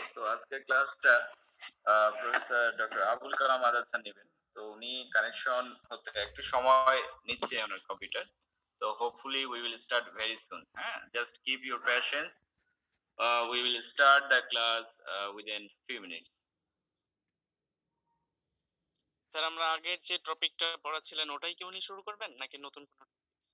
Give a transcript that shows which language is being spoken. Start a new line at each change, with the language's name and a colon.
Bangla: তো আজকে ক্লাসটা professor doctor Abul Kalam Azad sir নেবেন। তো উনি কানেকশন হতে একটু সময় নিচ্ছে ওনার কম্পিউটার।
English: তো hopefully we will start very soon. হ্যাঁ, just keep your patience. We will start the class within few minutes.
Bangla: Sir আমরা আগের যে টপিকটা পড়াছিলেন ওটাই কি উনি শুরু করবেন নাকি নতুন কোনো টপিক?